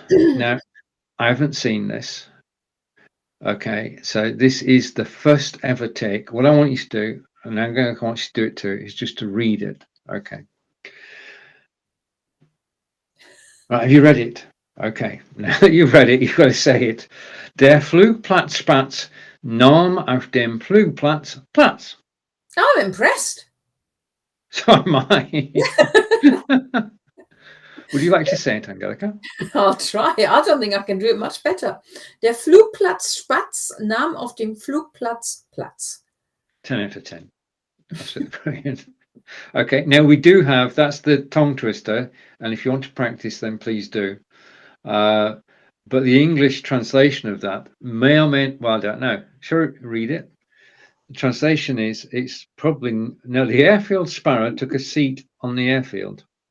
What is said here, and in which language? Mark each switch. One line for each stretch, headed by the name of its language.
English: Now, I haven't seen this. Okay, so this is the first ever take. What I want you to do, and I'm going to want you to do it too, is just to read it. Okay. Right, have you read it? Okay, now that you've read it, you've got to say it.
German: Der Flugplatzspatz nahm auf dem Flugplatz Platz.
English: I'm impressed. So am I. Would you like to say it, Angelika? I'll try. I don't think I can do it much better.
German: Der Flugplatzspatz nahm auf dem Flugplatz Platz.
English: 10 out of 10. Absolutely brilliant. Okay, now we do have, that's the tongue twister, and if you want to practice, then please do. but the English translation of that may or may, well, I don't know. Shall we read it? The translation is, it's probably, no, the Airfield Sparrow took a seat on the airfield.